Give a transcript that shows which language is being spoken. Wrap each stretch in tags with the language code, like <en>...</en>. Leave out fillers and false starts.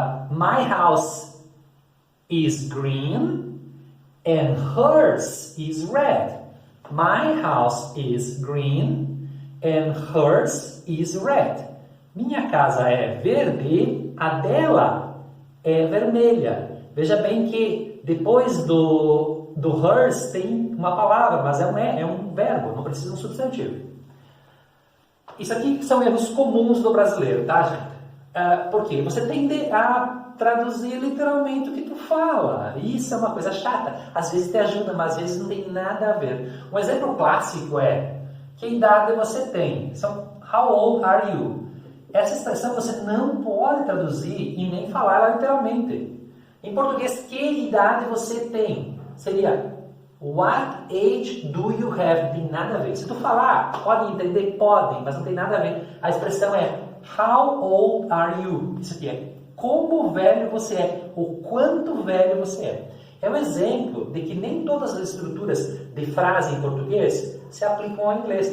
<en>My house is green and hers is red. My house is green and hers is red.</en> <pt>Minha casa é verde, a dela é vermelha. Veja bem que depois do hers tem uma palavra, mas é um verbo, não precisa de um substantivo. Isso aqui são erros comuns do brasileiro, tá, gente? Por quê? Você tende a traduzir literalmente o que tu fala. Isso é uma coisa chata. Às vezes te ajuda, mas às vezes não tem nada a ver. Um exemplo clássico é: que idade você tem?</pt> <en>How old are you?</en> <pt>Essa expressão você não pode traduzir e nem falar ela literalmente. Em português, que idade você tem? Seria</pt> <en>what age do you have?</en> <pt>Tem nada a ver. Se tu falar, pode entender? Podem, mas não tem nada a ver. A expressão é</pt> <en>how old are you?</en> <pt>Isso aqui é como velho você é, ou quanto velho você é. É um exemplo de que nem todas as estruturas de frase em português se aplicam ao inglês.</pt>